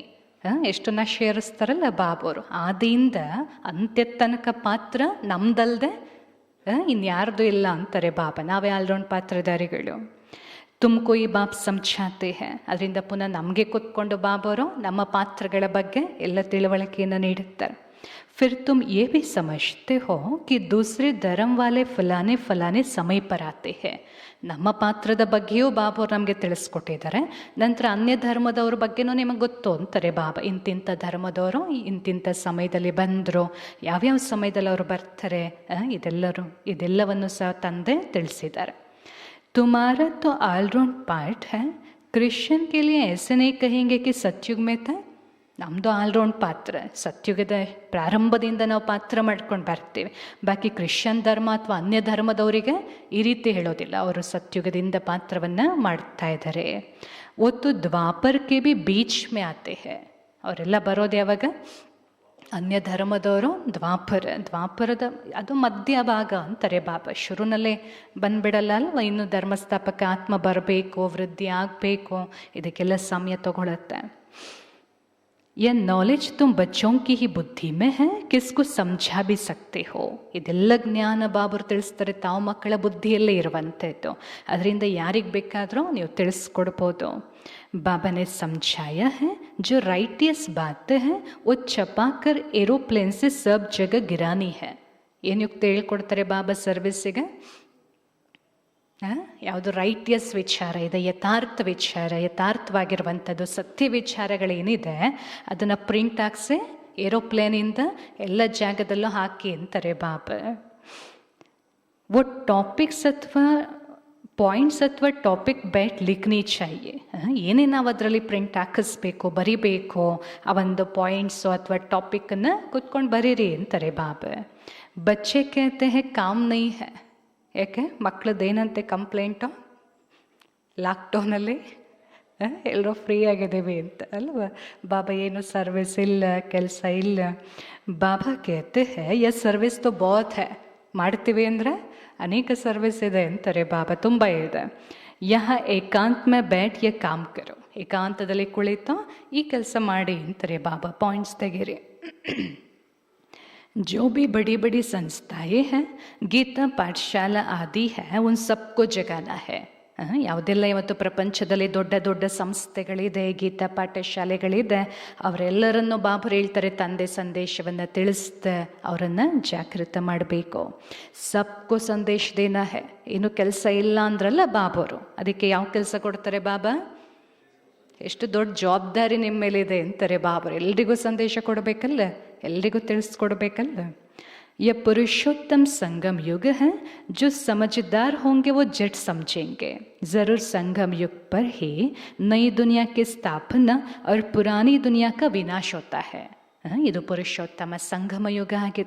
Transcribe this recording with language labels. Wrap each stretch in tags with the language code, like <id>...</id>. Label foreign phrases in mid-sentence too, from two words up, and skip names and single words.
<kn>ಎಷ್ಟು ನಶ ಏರಿಸ್ತಾರಲ್ಲ ಬಾಬೋರು, ಆದಿಯಿಂದ ಅಂತ್ಯದ ತನಕ ಪಾತ್ರ ನಮ್ದಲ್ದೆ ಇನ್ಯಾರ್ದು ಇಲ್ಲ ಅಂತಾರೆ ಬಾಬಾ. ನಾವೇ ಆಲ್ರೌಂಡ್ ಪಾತ್ರಧಾರಿಗಳು.</kn> <hi>तुमको ये बाप समझाते हैं.</hi> <kn>ಅದರಿಂದ ಪುನಃ ನಮಗೆ ಕೂತ್ಕೊಂಡು ಬಾಬವರು ನಮ್ಮ ಪಾತ್ರಗಳ ಬಗ್ಗೆ ಎಲ್ಲ ತಿಳುವಳಿಕೆಯನ್ನು ನೀಡುತ್ತಾರೆ.</kn> <hi>फिर तुम ये भी समझते हो कि दूसरे धर्म वाले फलाने फलाने समय पर आते हैं.</hi> <kn>ನಮ್ಮ ಪಾತ್ರದ ಬಗ್ಗೆಯೂ ಬಾಬರು ನಮಗೆ ತಿಳಿಸ್ಕೊಟ್ಟಿದ್ದಾರೆ. ನಂತರ ಅನ್ಯ ಧರ್ಮದವ್ರ ಬಗ್ಗೆನೂ ನಿಮಗೆ ಗೊತ್ತು ಅಂತಾರೆ ಬಾಬಾ. ಇಂತಿಂಥ ಧರ್ಮದವರು ಇಂತಿಂಥ ಸಮಯದಲ್ಲಿ ಬಂದರು, ಯಾವ್ಯಾವ ಸಮಯದಲ್ಲಿ ಅವರು ಬರ್ತಾರೆ, ಇದೆಲ್ಲವನ್ನು ಸಹ ತಂದೆ ತಿಳಿಸಿದ್ದಾರೆ.</kn> <hi>तुम्हारा तो</hi> <en>allround part</en> <hi>है. क्रिश्चियन के लिए ऐसे नहीं कहेंगे कि सत्युग में था.</hi> <kn>ನಮ್ಮದು ಆಲ್ರೌಂಡ್ ಪಾತ್ರ, ಸತ್ಯುಗದ ಪ್ರಾರಂಭದಿಂದ ನಾವು ಪಾತ್ರ ಮಾಡ್ಕೊಂಡು ಬರ್ತೀವಿ. ಬಾಕಿ ಕ್ರಿಶ್ಚಿಯನ್ ಧರ್ಮ ಅಥವಾ ಅನ್ಯ ಧರ್ಮದವರಿಗೆ ಈ ರೀತಿ ಹೇಳೋದಿಲ್ಲ, ಅವರು ಸತ್ಯುಗದಿಂದ ಪಾತ್ರವನ್ನು ಮಾಡ್ತಾ ಇದ್ದಾರೆ.</kn> <hi>वो तो द्वापर के भी बीच में आते हैं.</hi> <kn>ಅವರೆಲ್ಲ ಬರೋದು ಯಾವಾಗ? ಅನ್ಯ ಧರ್ಮದವರು ದ್ವಾಪರದ ಅದು ಮಧ್ಯಭಾಗ ಅಂತಾರೆ ಬಾಬಾ. ಶುರುನಲ್ಲೇ ಬಂದ್ಬಿಡಲ್ಲ ಅಲ್ವ, ಇನ್ನು ಧರ್ಮಸ್ಥಾಪಕ ಆತ್ಮ ಬರಬೇಕು, ವೃದ್ಧಿ ಆಗಬೇಕು, ಇದಕ್ಕೆಲ್ಲ ಸಮಯ ತಗೊಳುತ್ತೆ.</kn> <hi>यह नॉलेज तुम बच्चों की ही बुद्धि में है, किसको समझा भी सकते हो.</hi> <kn>ಇದೆಲ್ಲ ಜ್ಞಾನ ಬಾಬರು ತಿಳಿಸ್ತಾರೆ ತಾವು ಮಕ್ಕಳ ಬುದ್ಧಿಯಲ್ಲೇ ಇರುವಂಥದ್ದು. ಅದರಿಂದ ಯಾರಿಗೆ ಬೇಕಾದರೂ ನೀವು ತಿಳಿಸ್ಕೊಡ್ಬೋದು.</kn> <hi>बाबा ने समझाया है जो राइटियस बात है वो छपा कर एरोप्लेन से सब जगह गिरानी है.</hi> <kn>ಏನು ಯುಕ್ತ ಹೇಳ್ಕೊಡ್ತಾರೆ ಬಾಬಾ ಸರ್ವಿಸ್ಸಿಗೆ? ಯಾವುದು ರೈಟಿಯಸ್ ವಿಚಾರ ಇದೆ, ಯಥಾರ್ಥ ವಿಚಾರ, ಯಥಾರ್ಥವಾಗಿರುವಂಥದ್ದು ಸತ್ಯ ವಿಚಾರಗಳೇನಿದೆ ಅದನ್ನು ಪ್ರಿಂಟ್ ಹಾಕ್ಸಿ ಏರೋಪ್ಲೇನಿಂದ ಎಲ್ಲ ಜಾಗದಲ್ಲೂ ಹಾಕಿ ಅಂತಾರೆ ಬಾಬಾ.</kn> <hi>वो टॉपिक्स अथवा पॉइंट्स अथवा टॉपिक बात लिखनी चाहिए.</hi> <kn>ಏನೇನು ನಾವು ಅದರಲ್ಲಿ ಪ್ರಿಂಟ್ ಹಾಕಿಸ್ಬೇಕು, ಬರಿಬೇಕು, ಆ ಒಂದು ಪಾಯಿಂಟ್ಸು ಅಥವಾ ಟಾಪಿಕ್ಕನ್ನು ಕೂತ್ಕೊಂಡು ಬರೀರಿ ಅಂತಾರೆ ಬಾಬಾ.</kn> <hi>बच्चे कहते हैं काम नहीं है.</hi> <kn>ಯಾಕೆ ಮಕ್ಕಳದ್ದೇನಂತೆ ಕಂಪ್ಲೇಂಟು? ಲಾಕ್ಡೌನಲ್ಲಿ ಎಲ್ಲರೂ ಫ್ರೀ ಆಗಿದ್ದೀವಿ ಅಂತ ಅಲ್ವ. ಬಾಬಾ ಏನು ಸರ್ವಿಸ್ ಇಲ್ಲ, ಕೆಲಸ ಇಲ್ಲ.</kn> <hi>बाबा कहते हैं यह सर्विस तो बहुत है.</hi> <kn>ಮಾಡ್ತೀವಿ ಅಂದರೆ ಅನೇಕ ಸರ್ವಿಸ್ ಇದೆ ಅಂತಾರೆ ಬಾಬಾ, ತುಂಬ ಇದೆ.</kn> <hi>यह एकांत में बैठ यह काम करो.</hi> <kn>ಏಕಾಂತದಲ್ಲಿ ಕುಳಿತು ಈ ಕೆಲಸ ಮಾಡಿ ಅಂತಾರೆ ಬಾಬಾ. ಪಾಯಿಂಟ್ಸ್ ತೆಗೀರಿ.</kn> <hi>जो भी बड़ी बड़ी संस्थाएं हैं, गीता पाठशाला आदि है, उन सबको जगाना है.</hi> <kn>ಯಾವುದೆಲ್ಲ ಇವತ್ತು ಪ್ರಪಂಚದಲ್ಲಿ ದೊಡ್ಡ ದೊಡ್ಡ ಸಂಸ್ಥೆಗಳಿದೆ, ಗೀತಾ ಪಾಠಶಾಲೆಗಳಿದೆ, ಅವರೆಲ್ಲರನ್ನು ಬಾಬರು ಹೇಳ್ತಾರೆ ತಂದೆ ಸಂದೇಶವನ್ನು ತಿಳಿಸ್ದೆ ಅವರನ್ನು ಜಾಗೃತ ಮಾಡಬೇಕು.</kn> <hi>सबको संदेश देना है.</hi> <kn>ಏನು ಕೆಲಸ ಇಲ್ಲ ಅಂದ್ರಲ್ಲ ಬಾಬರು, ಅದಕ್ಕೆ ಯಾವ ಕೆಲಸ ಕೊಡ್ತಾರೆ ಬಾಬಾ? ಎಷ್ಟು ದೊಡ್ಡ ಜವಾಬ್ದಾರಿ ನಿಮ್ಮ ಮೇಲಿದೆ ಅಂತಾರೆ ಬಾಬರು. ಎಲ್ರಿಗೂ ಸಂದೇಶ ಕೊಡಬೇಕಲ್ಲ, ಎಲ್ರಿಗೂ ತಿಳಿಸ್ಕೊಡ್ಬೇಕಲ್ಲ.</kn> <hi>यह पुरुषोत्तम संगम युग है, जो समझदार होंगे वो झट समझेंगे. ज़रूर संगम युग पर ही नई दुनिया की स्थापना और पुरानी दुनिया का विनाश होता है.</hi> <kn>ಇದು ಪುರುಷೋತ್ತಮ ಸಂಗಮ ಯುಗ ಆಗಿದೆ.</kn>